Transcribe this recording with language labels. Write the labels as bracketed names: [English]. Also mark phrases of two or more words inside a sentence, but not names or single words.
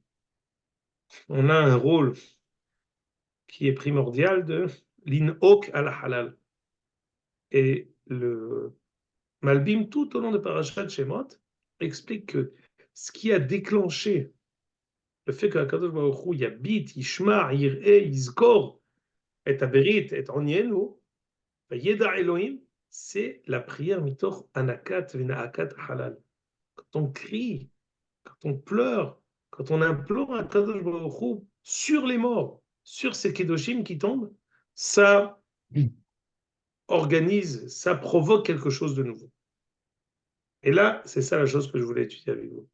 [French] On a un rôle qui est primordial de l'inhok à la halal. Et le Malbim, tout au long de Parashat Shemot, explique que ce qui a déclenché le fait que [Hebrew] קדוש ברוך הוא יביט, ישמע, יראה, יזכור, את הברית, את עניינו, ידע אלוהים, [French] c'est la prière [Hebrew] מתוך אנקת ונאקת חלל. [French] Quand on crie, quand on pleure, quand on implore à [Hebrew] קדוש ברוך הוא [French] sur les morts, sur ces kedoshim qui tombent, ça organise, ça provoque quelque chose de nouveau. Et là, c'est ça la chose que je voulais étudier avec vous.